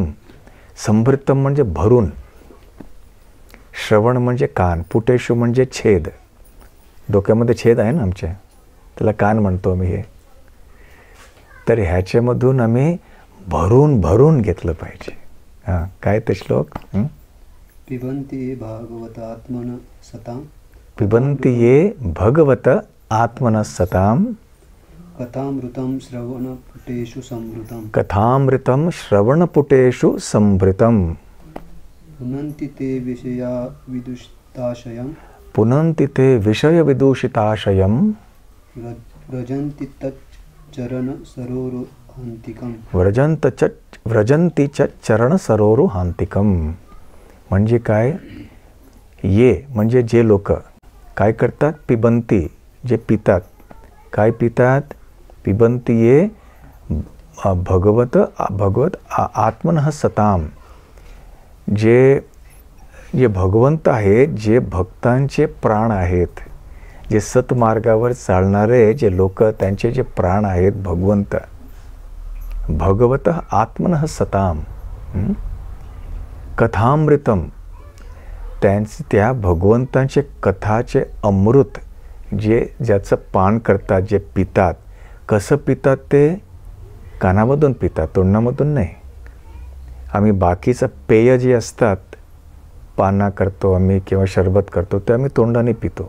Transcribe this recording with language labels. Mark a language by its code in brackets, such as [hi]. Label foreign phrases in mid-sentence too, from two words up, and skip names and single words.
[mr] संभृतम म्हणजे भरून, श्रवण म्हणजे कान, पुटेषु म्हणजे छेद, डोक्यामध्ये छेद आहे ना आमच्या, त्याला कान म्हणतो आम्ही हे. तर ह्याच्यामधून आम्ही भरून भरून घेतलं पाहिजे. हां, काय ते श्लोक? [sa] पिबन्ति ये भागवत आत्मन सताम. पिबन्ति ये भगवत आत्मन सताम. कथामृतं श्रवणपुटेषु संवृतं. कथामृतं श्रवणपुटेषु संभृतं. पुनन्ति ते विषया विदुषिताशयं. पुनन्ति ते विषयविदूषिताशयं. व्रजन्ति तच्चरण सरोरुहान्तिकं. व्रजन्ति च चरण सरोरुहान्तिकं. [mr] म्हणजे काय? ये म्हणजे जे लोक काय करतात? पिबंती, जे पितात. काय पितात? [sa] पिबंती ये भगवत आत्मनः सताम. [mr] जे भगवंत आहेत, जे भक्तांचे प्राण आहेत, जे सतमार्गावर चालणारे जे लोक, त्यांचे जे प्राण आहेत भगवंत. [sa] भगवत आत्मनः सताम. [mr] कथामृतम, त्या भगवंतांचे कथाचे अमृत जे ज्याचं पान करतात, जे पितात. कसं पितात ते? कानामधून पितात, तोंडामधून नाही. आम्ही बाकीचं पेय जे असतात, पाना करतो आम्ही किंवा शरबत करतो, ते आम्ही तोंडाने पितो.